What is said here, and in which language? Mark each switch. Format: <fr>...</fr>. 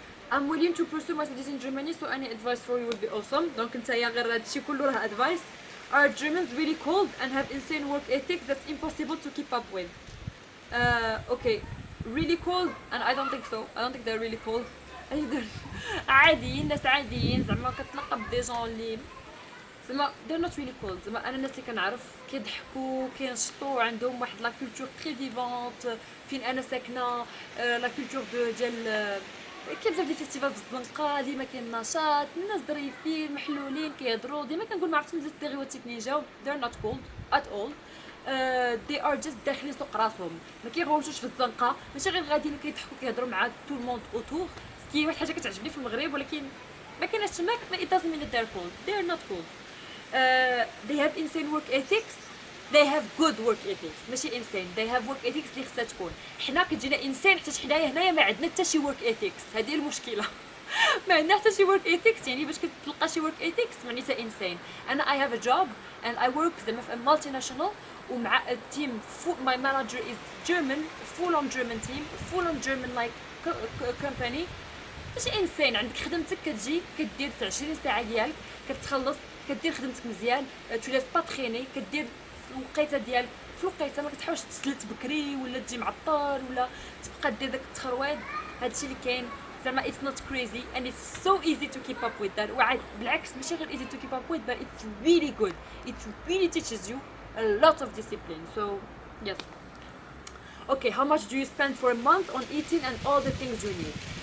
<en>I'm willing to pursue my studies in Germany, so any advice for you would be awesome.</en> <ar>Donc نتايا غير هادشي كله راه advice.</ar> <en>Are Germans really cold and have insane work ethics that's impossible to keep up with? Okay, really cold, and I don't think so. I don't think they're really cold.</en> <ar>عاديين، ناس عاديين، زعما كتلقى بدي جون اللي زعما</ar> <en>they're not really cold.</en> <ar>زعما انا الناس اللي كنعرف كيضحكوا، كينشطوا، عندهم واحد لا كولتور تري فيفونت. فين انا ساكنه لا كولتور ديال كاين بزاف ديال الفيستيفال في الزنقه، ديما كاين نشاط، الناس ظريفين محلولين كيهضروا. ديما كنقول ما عرفتش من الستيريوتيب اللي جاو</ar> <en>they're not cold at all. they are just</en> <ar>داخلين سوق راسهم، ما كيغوتوش في الزنقه، ماشي غير غاديين كيضحكوا كيهضروا مع تو الموند اوتور. كي واحد الحاجه كتعجبني في المغرب ولكن ما كايناش تماك،</ar> <en>it doesn't mean that they're cold, they're not cold. They have insane work ethics, they have good work ethics. ماشي insane, they have work ethics</en> <ar>اللي خصها تكون. حنا كتجينا insane حتى حنايا هنايا ما عندنا حتى شي work ethics، هذه المشكله. ما عندنا حتى شي work ethics، يعني باش كتلقى شي work ethics معناتها insane.</ar> <en>انا I have a job and I work زعما في multinational ومع التيم my manager is German, full on German team, full on German like company.</en> <ar>ماشي insane. عندك خدمتك كتجي كدير في 20 ساعه ديالك، كتخلص كدير خدمتك مزيان، تو لاس با تريني، كدير الوقيته ديالك في الوقيته، ما كتحاولش تسلت بكري ولا تجي معطل ولا تبقى دير داك التخرويض. هادشي اللي كاين زعما</ar> <en>it's not crazy and it's so easy to keep up with that.</en> <ar>وعاد بالعكس ماشي غير</ar> <en>easy to keep up with, but it's really good, it really teaches you a lot of discipline. So yes. Okay, how much do you spend for a month on eating and all the things you need?</en>